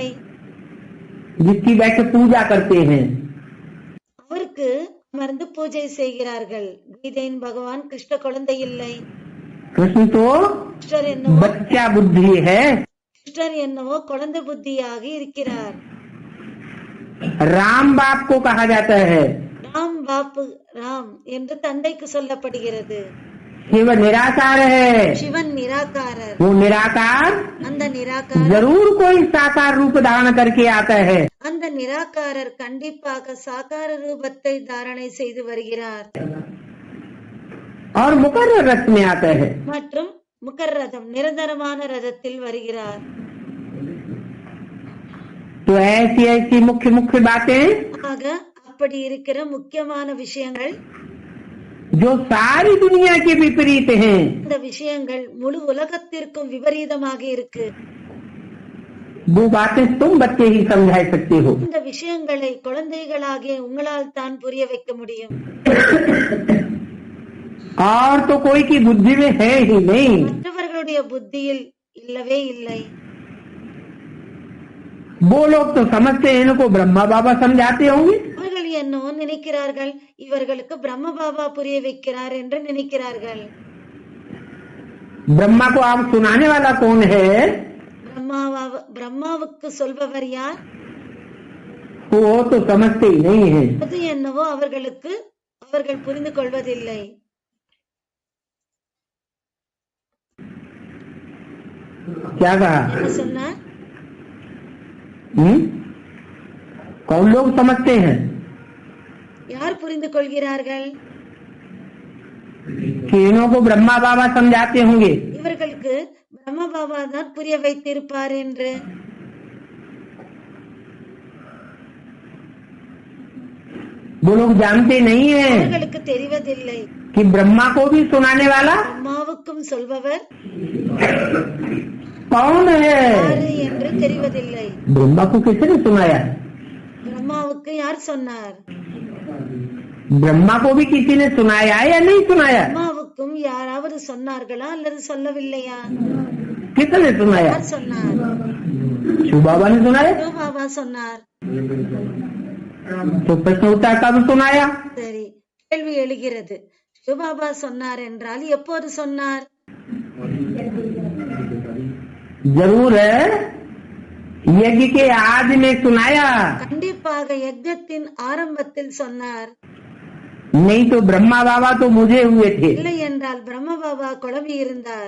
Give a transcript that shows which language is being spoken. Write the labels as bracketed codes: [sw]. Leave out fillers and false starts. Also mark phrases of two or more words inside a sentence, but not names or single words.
[hi] जिसकी बैठ पूजा करते हैं। [ta] அவருக்கு அமர்ந்து பூஜை செய்கிறார்கள். கீதையின் பகவான் கிருஷ்ண குழந்தை இல்லை. [hi] कृष्ण तो [ta] கிருஷ்ணர் என்னவோ [hi] बच्चा बुद्धि है। [ta] கிருஷ்ணர் என்னவோ குழந்தை புத்தியாக இருக்கிறார். [hi] राम बाप को कहा जाता है। [ta] ராம் பாப்பு ராம் என்று தந்தைக்கு சொல்லப்படுகிறது. [hi] शिव निराकार है। [ta] சிவன் நிராகாரர். [hi] वो निराकार [ta] அந்த நிராகாரர் [hi] जरूर कोई साकार रूप धारण करके आता है। [ta] அந்த நிராகாரர் கண்டிப்பாக சாகார ரூபத்தை தாரணை செய்து வருகிறார். [hi] और मुकर्रर रथ में आता है। [ta] மற்றும் முகர்ரதம் நிரந்தரமான ரதத்தில் வருகிறார். [hi] तो ऐसी ऐसी मुख्य मुख्य बातें [ta] ஆக அப்படி இருக்கிற முக்கியமான விஷயங்கள், [hi] जो सारी दुनिया के विपरीत हैं, [ta] இந்த விஷயங்கள் முழு உலகத்திற்கும் விபரீதமாக இருக்கு. [hi] वो बातें तुम बच्चे ही समझा सकते हो। [ta] இந்த விஷயங்களை குழந்தைகளாகிய உங்களால் தான் புரிய வைக்க முடியும். [hi] और तो कोई की बुद्धि में है ही नहीं। [ta] மற்றவர்களுடைய புத்தியில் இல்லவே இல்லை. [hi] वो लोग तो समझते हैं इनको ब्रह्मा बाबा समझाते होंगे। [ta] அவர்கள் என்னவோ நினைக்கிறார்கள், இவர்களுக்கு பிரம்ம பாபா புரிய வைக்கிறார் என்று நினைக்கிறார்கள். [hi] ब्रह्मा को आप सुनाने वाला कौन है? [ta] பிரம்மாவுக்கு சொல்பவர் யார்? [hi] वो तो समझते ही नहीं है। [ta] அது என்னவோ அவர்கள் புரிந்து கொள்வதில்லை. [hi] क्या कहा? [ta] என்ன சொன்னார்? [hi] कौन लोग समझते हैं? [ta] யார் புரிந்து கொள்கிறார்கள்? [hi] कि इन्हों को ब्रह्मा बाबा समझाते होंगे। [ta] இவர்களுக்கு பிரம்ம பாபா தான் புரிய வைத்திருப்பார் என்று. [hi] वो लोग जानते नहीं है [ta] அவர்களுக்கு தெரிவதில்லை [hi] कि ब्रह्मा को भी सुनाने वाला [ta] பிரம்மாவுக்கும் சொல்பவர் [hi] कौन है। [ta] யாரு என்று தெரிவதில்லை. [hi] ब्रह्मा को किसने सुनाया? [ta] பிரம்மாவுக்கு யார் சொன்னார்? [hi] ब्रह्मा को भी किसी ने सुनाया या नहीं सुनाया? [ta] பிரம்மாவுக்கும் யாராவது சொன்னார்களா அல்லது சொல்லவில்லையா? [hi] किसने सुनाया? [ta] யார் சொன்னார்? [hi] शिव बाबा ने सुनाया। [ta] சிவ பாபா சொன்னார். [hi] तो प्रश्न उठा कब सुनाया? [ta] சரி, கேள்வி எழுகிறது. சிவபாபா சொன்னார் என்றால் எப்போது சொன்னார்? [hi] जरूर है यज्ञ के आदि में सुनाया, [ta] கண்டிப்பாக யஜ்ஞத்தின் ஆரம்பத்தில் சொன்னார். [hi] नहीं तो ब्रह्मा बाबा तो मुझे हुए थे। [ta] இல்லை என்றால் பிரம்ம பாபா குழம்பி இருந்தார்.